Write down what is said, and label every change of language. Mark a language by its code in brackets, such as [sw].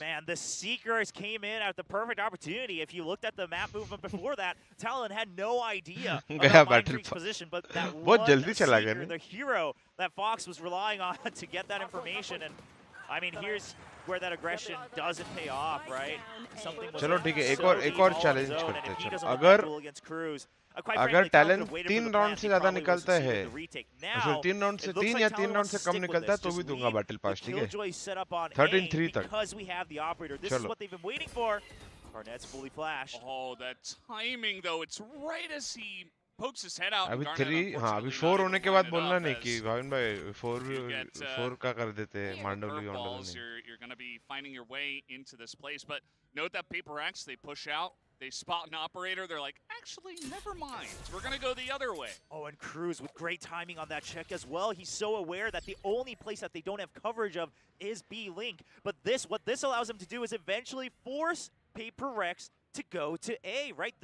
[en] Man, the Seekers came in at the perfect opportunity. If you looked at the map movement before that, Talon had no idea about Mindfreak's position, but that one Seeker, the hero that Fox was relying on to get that information, and I mean, here's where that aggression doesn't pay off, right? Something was [hi] चलो ठीक है, एक और challenge करते हैं. अगर Talon 3 round से ज़्यादा निकलता है, फिर 3 राउंड से 3 या 3 राउंड से कम निकलता है तो भी दूंगा battle pass, ठीक है? 13-3 तक. चलो. [en] Cornet's fully flash. Oh, that timing though, it's right as he pokes his head out. [hi] अभी 3, हाँ अभी 4 होने के बाद बोलना नहीं कि भाविन भाई 4 का कर देते हैं मांडवली नहीं. [en] You're going to be finding your way into this place, but note that PRX, they push out, they spot an operator, they're like, actually, never mind, we're going to go the other way. Oh, and Cruz with great timing on that check as well. He's so aware that the only place that they don't have coverage of is B-Link, but what this allows him to do is eventually force PRX to go to A, right?